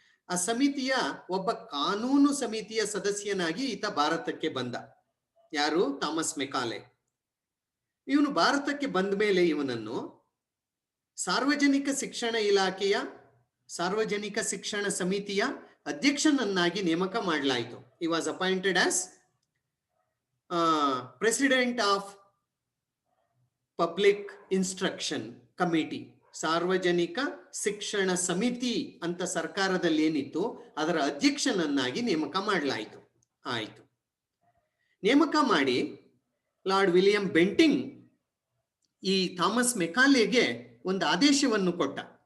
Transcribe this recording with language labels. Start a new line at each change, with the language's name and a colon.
Kannada: ಆ ಸಮಿತಿಯ ಒಬ್ಬ ಕಾನೂನು ಸಮಿತಿಯ ಸದಸ್ಯನಾಗಿ ಈತ ಭಾರತಕ್ಕೆ ಬಂದ. ಯಾರು? Thomas Macaulay. ಇವನು ಭಾರತಕ್ಕೆ ಬಂದ ಮೇಲೆ ಇವನನ್ನು ಸಾರ್ವಜನಿಕ ಶಿಕ್ಷಣ ಇಲಾಖೆಯ ಸಾರ್ವಜನಿಕ ಶಿಕ್ಷಣ ಸಮಿತಿಯ ಅಧ್ಯಕ್ಷನನ್ನಾಗಿ ನೇಮಕ ಮಾಡಲಾಯಿತು.
English: he was appointed as president of public instruction committee.
Kannada: ಸಾರ್ವಜನಿಕ ಶಿಕ್ಷಣ ಸಮಿತಿ ಅಂತ ಸರ್ಕಾರದಲ್ಲಿ ಏನಿತ್ತು ಅದರ ಅಧ್ಯಕ್ಷನನ್ನಾಗಿ ನೇಮಕ ಮಾಡಲಾಯಿತು. ಆಯಿತು. ನೇಮಕ ಮಾಡಿ ಲಾರ್ಡ್ ವಿಲಿಯಂ ಬೆಂಟಿಂಗ್ ಈ ಥಾಮಸ್ ಮೆಕಾಲೆಗೆ ಒಂದು ಆದೇಶವನ್ನು ಕೊಟ್ಟ.